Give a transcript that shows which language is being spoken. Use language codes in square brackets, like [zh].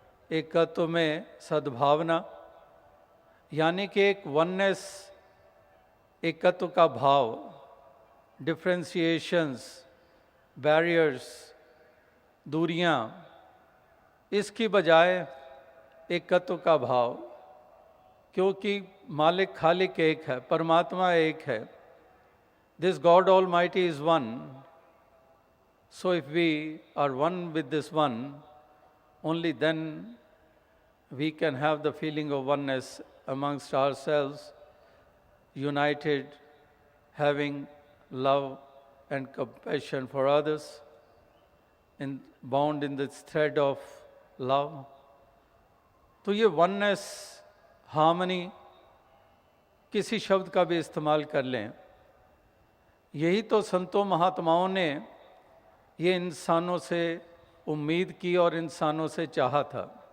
[hi] एकत्व में सद्भावना, यानी कि एक वननेस, एकत्व का भाव, डिफ्रेंशिएशंस, बैरियर्स, दूरियां, इसकी बजाय एकत्व का भाव, क्योंकि मालिक खालिक एक है, परमात्मा एक है। [en] This God Almighty is one. So if we are one with this one, only then we can have the feeling of oneness amongst ourselves, united, having love and compassion for others, bound in this thread of love. [hi] तो ये oneness, harmony, किसी शब्द का भी इस्तेमाल कर लें, यही तो संतों महात्माओं ने ये इंसानों से उम्मीद की और इंसानों से चाहा था।